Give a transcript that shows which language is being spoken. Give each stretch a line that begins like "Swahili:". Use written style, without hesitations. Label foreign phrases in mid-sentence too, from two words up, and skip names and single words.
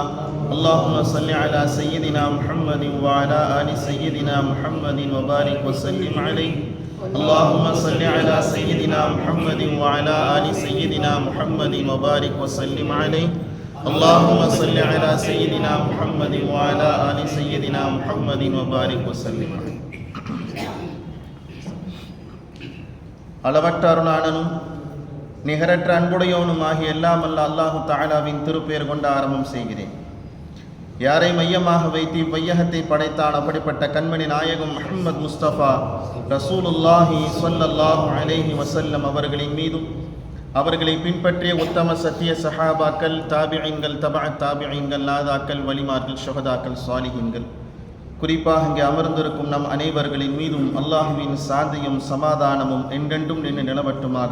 Arabic: اللهم صل على سيدنا محمد وعلى آل سيدنا محمد وبارك وسلم عليه. اللهم صل على سيدنا محمد وعلى آل سيدنا محمد وبارك وسلم عليه. اللهم صل على سيدنا محمد وعلى آل سيدنا محمد وبارك وسلم عليه.
Tamil: அளவற்ற அருளாளனும் நிகரற்ற அன்புடையவனும் ஆகிய எல்லாம் அல்ல
Arabic: الله تعالى
Tamil: திருப்பெயர் கொண்டு ஆரம்பம் செய்கிறேன். யாரை மையமாக வைத்து வையகத்தை படைத்தான் அப்படிப்பட்ட கண்மணி நாயகம்
Arabic: محمد مصطفى رسول الله صلى الله عليه وسلم
Tamil: அவர்களின் மீதும் அவர்களை பின்பற்றிய உத்தம சத்திய சஹாபாக்கள், தாபிஈன்கள், தபஅத் தாபிஈன்கள், நாதாக்கள், வலிமார்கள், ஷுஹதாக்கள், சாலிஹீன்கள், குறிப்பாக இங்கே அமர்ந்திருக்கும் நம் அனைவர்களின் மீதும் அல்லாஹுவின் சாந்தியும் சமாதானமும் என்றென்றும் நின்று நிலவட்டுமாக.